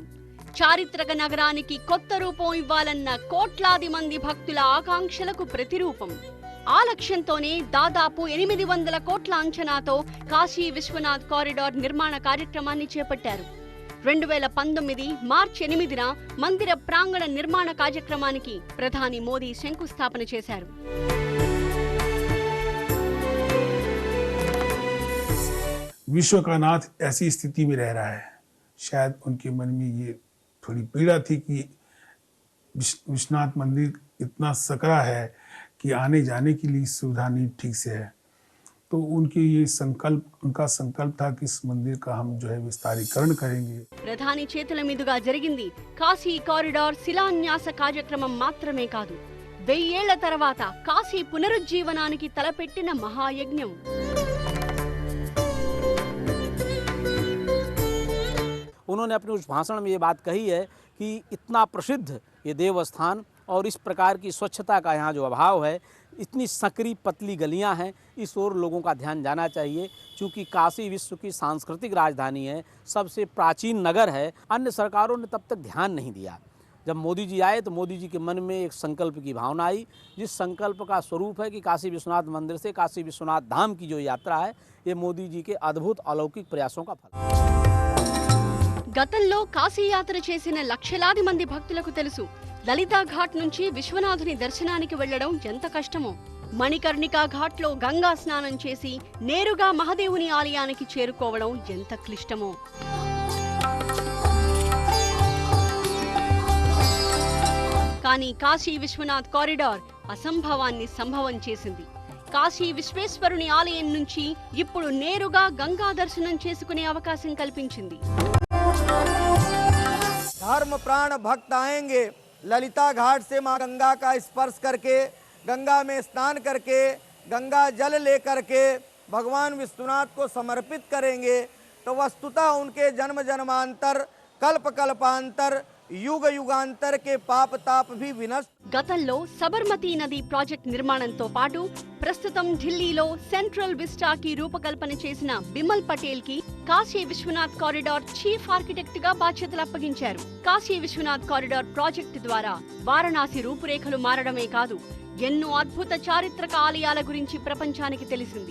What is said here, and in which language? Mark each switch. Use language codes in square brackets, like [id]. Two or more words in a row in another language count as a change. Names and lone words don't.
[te] చారిత్రక నగరానికి కొత్త రూపం ఇవ్వాలన్న కోట్లాది మంది భక్తుల ఆకాంక్షలకు ప్రతిరూపం. ఆ లక్ష్యంతోనే దాదాపు 800 కోట్ల అంచనాతో కాశీ విశ్వనాథ్ కారిడార్ నిర్మాణ కార్యక్రమాన్ని చేపట్టారు. 2019 మార్చి 8న మందిర ప్రాంగణ నిర్మాణ కార్యక్రమానికి ప్రధాని మోదీ శంకుస్థాపన చేశారు. [hi] विश्व का नाथ ऐसी स्थिति में रह रहा है, शायद उनके मन में ये थोड़ी पीड़ा थी कि विश्वनाथ मंदिर इतना सकरा है कि आने जाने के लिए सुविधा नहीं ठीक से है। तो उनका संकल्प था कि इस मंदिर का हम जो है विस्तारीकरण करेंगे। [te] ప్రధాని చేతుల మీదుగా జరిగింది కాశీ కారిడార్ శిలాన్యాస కార్యక్రమం మాత్రమే కాదు, 1000 ఏళ్ల తర్వాత కాశీ పునరుజ్జీవనానికి తలపెట్టిన మహాయజ్ఞం. [hi] उन्होंने अपने उस भाषण में ये बात कही है कि इतना प्रसिद्ध ये देवस्थान और इस प्रकार की स्वच्छता का यहाँ जो अभाव है, इतनी संकरी पतली गलियाँ हैं, इस ओर लोगों का ध्यान जाना चाहिए। क्योंकि काशी विश्व की सांस्कृतिक राजधानी है, सबसे प्राचीन नगर है। अन्य सरकारों ने तब तक ध्यान नहीं दिया। जब मोदी जी आए तो मोदी जी के मन में एक संकल्प की भावना आई, जिस संकल्प का स्वरूप है कि काशी विश्वनाथ मंदिर से काशी विश्वनाथ धाम की जो यात्रा है, ये मोदी जी के अद्भुत अलौकिक प्रयासों का फल है। [te] గతంలో కాశీ యాత్ర చేసిన లక్షలాది మంది భక్తులకు తెలుసు, లలితా ఘాట్ నుంచి విశ్వనాథుని దర్శనానికి వెళ్లడం ఎంత కష్టమో. మణికర్ణికా ఘాట్లో గంగా స్నానం చేసి నేరుగా మహాదేవుని ఆలయానికి చేరుకోవడం ఎంత క్లిష్టమో. కానీ కాశీ విశ్వనాథ్ కారిడార్ అసంభవాన్ని సంభవం చేసింది. కాశీ విశ్వేశ్వరుని ఆలయం నుంచి ఇప్పుడు నేరుగా గంగా దర్శనం చేసుకునే అవకాశం కల్పించింది. [hi] धर्म प्राण भक्त आएंगे ललिता घाट से मां गंगा का स्पर्श करके, गंगा में स्नान करके, गंगा जल लेकर के भगवान विश्वनाथ को समर्पित करेंगे, तो वस्तुतः उनके जन्म जन्मांतर कल्प कल्पांतर युग युगांतर के पाप ताप भी विनष्ट। [te] గతంలో సబర్మతి నది ప్రాజెక్ట్ నిర్మాణంతో పాటు ప్రస్తుతం ఢిల్లీలో సెంట్రల్ విస్టాకి రూపకల్పన చేసిన బిమల్ పటేల్ కి కాశీ విశ్వనాథ్ కారిడార్ [en] chief architect [te] గా బాధ్యతలు అప్పగించారు. కాశీ విశ్వనాథ్ కారిడార్ ప్రాజెక్టు ద్వారా వారణాసి రూపురేఖలు మారడమే కాదు, ఎన్నో అద్భుత చారిత్రక ఆలయాల గురించి ప్రపంచానికి తెలిసింది.